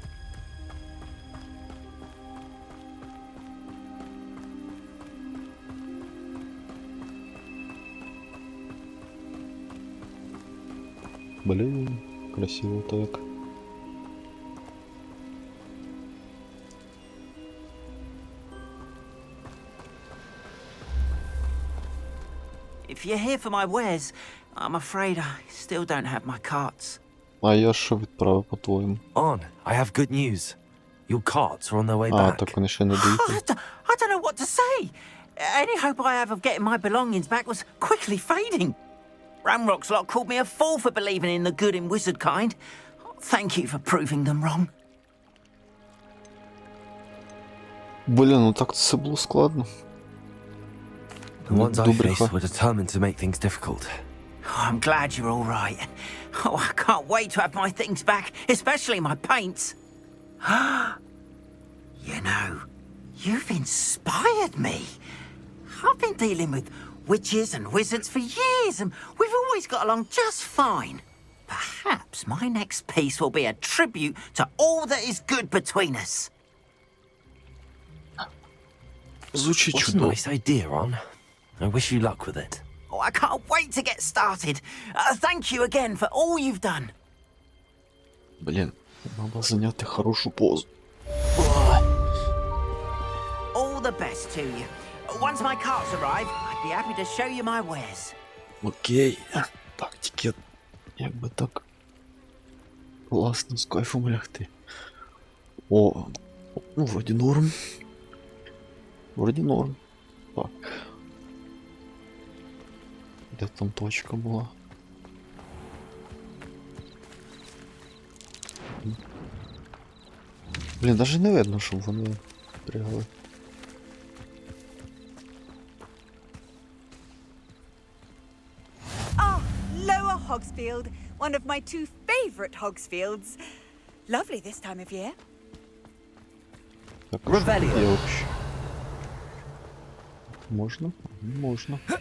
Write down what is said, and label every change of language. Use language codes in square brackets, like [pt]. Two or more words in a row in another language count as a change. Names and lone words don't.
[ru] Блин, красиво так. [en] If you're here for my wares, I'm afraid I still don't have my carts. [uk] А я що відправив, по-твоєму? [en] On, I have good news. Your carts are on their way А, back. [uk] так вони ще не [en] I [uk] доїхали. [en] don't know what to say. Any hope I have of getting my belongings back was quickly fading. Ramrock's lot called me a fool for believing in the good in wizard kind. Thank you for proving them wrong. [uk] Блін, ну так це було складно. [en] The ones I [uk] Добре, [en] faced were determined to make things difficult. Oh, I'm glad you're all right. Oh, I can't wait to have my things back, especially my paints. You know, you've inspired me. I've been dealing with witches and wizards for years, and we've always got along just fine. Perhaps my next piece will be a tribute to all that is good between us. [uk] Звучить [en] What's a [uk] чудово. [en] nice idea, On? I wish you luck with it. Oh, I can't wait to get started. Thank you again for all you've done. [uk] Блін, треба зайняти хорошу позу. [en] All the best to you. Once my carts arrive, I'd be happy to show you my wares. [uk] Окей. Так, тільки як би так класно з кайфом лягти. О, ну вроді норм. Вроді норм. Так. Де там точка була? Блін, навіть не видно, щоб вони пригали. [en] Ah, Lower Hogsfield, one of my two favourite Hogsfields. Lovely this time of year. [uk] Так, Ревеліо. що є вообще? Можна? Можна.